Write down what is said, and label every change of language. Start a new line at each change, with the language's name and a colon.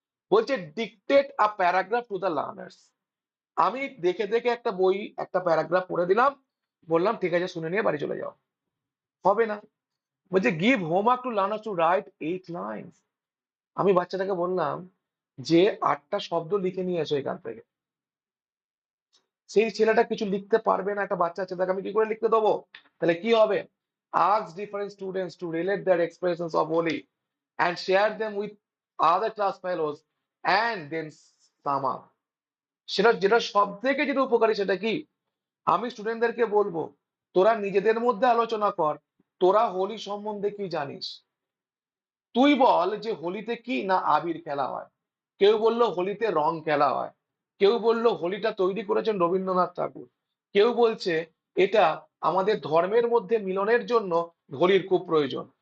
Bangla: বলছে
English: Dictate a paragraph to the learners.
Bangla: আমি দেখে দেখে একটা বই, একটা প্যারাগ্রাফ পড়ে দিলাম, বললাম ঠিক আছে শুনে নিয়ে বাড়ি চলে যাও, হবে না। বলছে
English: Give homework to learners to write 8 lines.
Bangla: আমি বাচ্চাটাকে বললাম যে 8টা শব্দ লিখে নিয়ে এসো এখান থেকে। সেই ছেলেটা কিছু লিখতে পারবে না, একটা বাচ্চা আছে, তাকে আমি কি করে লিখতে দেবো? তাহলে কি হবে?
English: ask different students to relate their expressions of holy and share them with other class fellows and then sum up.
Bangla: সেটা যেটা সব থেকে যেটা উপকারী সেটা কি? আমি স্টুডেন্টদেরকে বলবো তোরা নিজেদের মধ্যে আলোচনা কর, তোরা হোলি সম্বন্ধে কি জানিস। তুই বল যে হোলিতে কি না আবির খেলা হয়, কেউ বললো হোলিতে রং খেলা হয়, কেউ বললো হোলিটা তৈরি করেছেন রবীন্দ্রনাথ ঠাকুর, কেউ বলছে এটা আমাদের ধর্মের মধ্যে মিলনের জন্য হোলির খুব প্রয়োজন।